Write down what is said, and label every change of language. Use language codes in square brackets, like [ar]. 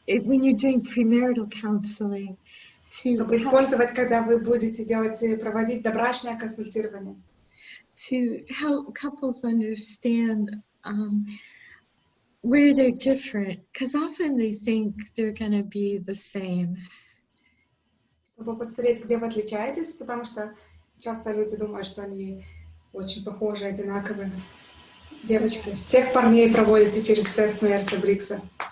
[en] When you're doing premarital counseling. [ru] Чтобы использовать, когда вы будете проводить добрачное консультирование. [en] To help couples understand where they're different, because often they think they're going to be the same. [ru] Чтобы посмотреть, где вы отличаетесь, потому что часто люди думают, что они очень похожи, одинаковые. Девочки, всех парней проводите через тест Myers-Briggs.